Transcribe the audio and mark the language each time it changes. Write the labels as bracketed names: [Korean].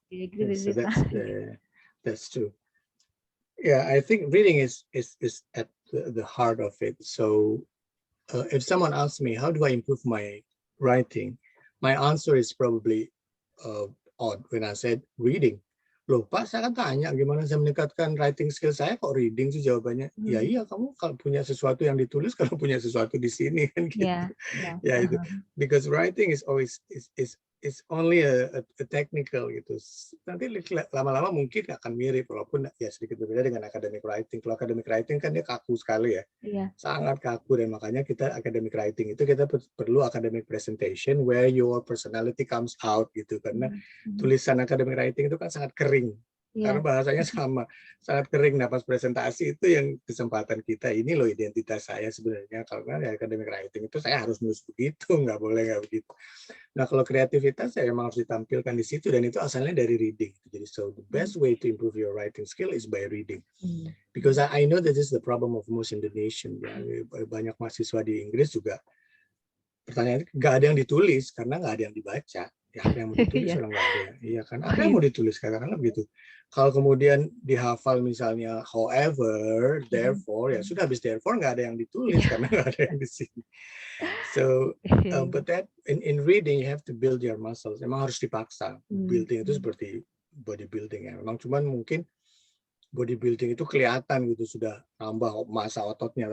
[English] Do you agree with that's true. Yeah, I think reading is at the heart of it. So if someone asks me, how do I improve my writing? My answer is probably odd when I said reading. [Indonesian] Loh, Pak, saya kan tanya gimana saya meningkatkan writing skill saya, kok reading sih jawabannya. Ya iya, kamu kalau punya sesuatu yang ditulis, kalau punya sesuatu di sini kan gitu. [English] Ya itu. Because writing is always is only a technical gitu. [Indonesian] Nanti lama-lama mungkin akan mirip, walaupun ya sedikit berbeda dengan academic writing. Kalau academic writing kan dia kaku sekali ya. Sangat kaku, dan makanya kita academic writing itu kita perlu academic presentation [English] where your personality comes out [Indonesian] gitu, karena tulisan academic writing itu kan sangat kering. Karena bahasanya sangat kering. Nah, pas presentasi itu yang kesempatan kita, ini loh identitas saya sebenarnya, karena ya academic writing itu saya harus nulis begitu, nggak boleh nggak begitu. Nah, kalau kreativitas saya memang harus ditampilkan di situ, dan itu asalnya dari reading. [English] Jadi so the best way to improve your writing skill is by reading. Because I know that this is the problem of most Indonesian. [Indonesian] Ya. Banyak mahasiswa di Inggris juga pertanyaan nggak ada yang ditulis karena nggak ada yang dibaca. Ya apa yang mau ditulis Iya. orang nggak ada ya. Iya kan? Oh Apa yang iya. mau ditulis katakanlah begitu. Kalau kemudian dihafal misalnya however, Mm. therefore, ya sudah habis therefore nggak ada yang ditulis Iya. karena nggak ada yang di sini. [English] So, but that in reading you have to build your muscles. [Indonesian] Emang harus dipaksa. Hmm. Building itu seperti bodybuilding ya. Memang cuman mungkin bodybuilding itu kelihatan gitu sudah nambah massa ototnya.